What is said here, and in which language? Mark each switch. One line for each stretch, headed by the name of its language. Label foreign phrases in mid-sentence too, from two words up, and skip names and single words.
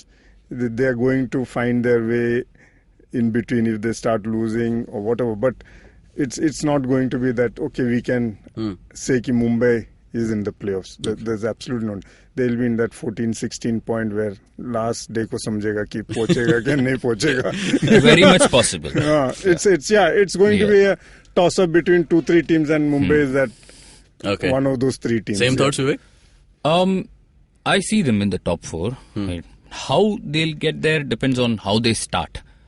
English: They are going to find their way in between if they start losing or whatever. But it's not going to be that we can say ki Mumbai is in the playoffs. There's absolutely not. They'll be in that 14-16 point where last day
Hindi: को समझेगा कि पहुँचेगा कि नहीं पहुँचेगा.
English: Very much possible. It's going to be a toss up between 2-3 teams, and Mumbai is that one of those 3 teams. Same thoughts, Vivek? I see them in the top 4. Right. How they'll get there depends on how they start.